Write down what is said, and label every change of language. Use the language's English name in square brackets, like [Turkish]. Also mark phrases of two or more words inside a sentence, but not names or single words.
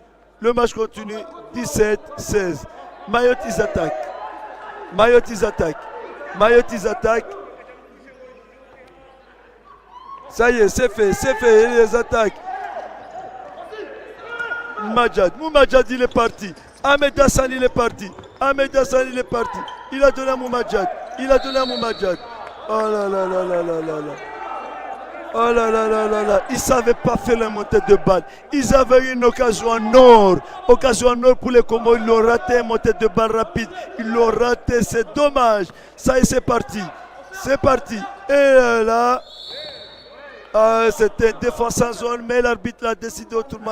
[French] 17-16. Mayotte, ils attaquent. Ça y est, c'est fait. Ils les attaquent. Moumajad, il est parti. Ahmed Hassan, il est parti. Il a donné à Moumajad. Oh là là là là là là là. Ils ne savaient pas faire la montée de balle. Ils avaient une occasion en or. Pour les Comores. Ils l'ont raté, montée de balle rapide. C'est dommage. Ça y est, c'est parti. Et là, c'était défense en zone, mais l'arbitre l'a décidé autrement.